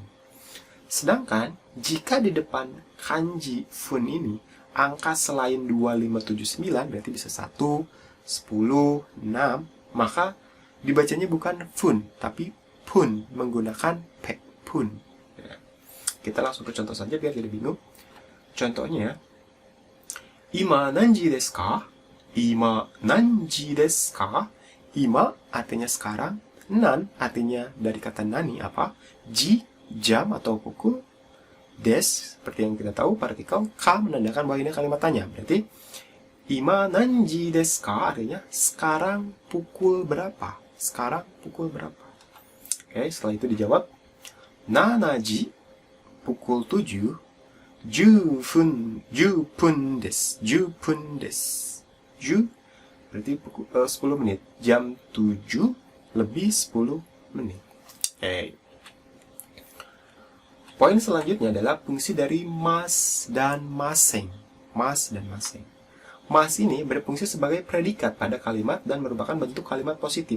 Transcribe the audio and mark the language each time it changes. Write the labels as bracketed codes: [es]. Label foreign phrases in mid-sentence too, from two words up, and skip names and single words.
[id] Sedangkan, jika di depan kanji fun ini, angka selain 2579, berarti bisa 1, 10, 6, maka dibacanya bukan fun, tapi pun, menggunakan P, pun. Ya. Kita langsung ke contoh saja biar tidak bingung. Contohnya, [ja] 今何時ですか? 今何時ですか? [id] Ima artinya sekarang, nan artinya dari kata nani apa? Ji, jam atau pukul. Des, seperti yang kita tahu, partikel ka menandakan bahwa ini kalimat tanya. Berarti, [ja] 今何時ですか [id] artinya sekarang pukul berapa? Sekarang pukul berapa? Oke, setelah itu dijawab, nanaji, pukul 7, [ja] 十分です. 十分です. [id] Ju berarti pukul 10 menit. Jam 7 lebih 10 menit. Oke. Poin selanjutnya adalah fungsi dari mas dan maseng. Mas dan maseng. Mas ini berfungsi sebagai predikat pada kalimat dan merupakan bentuk kalimat positif.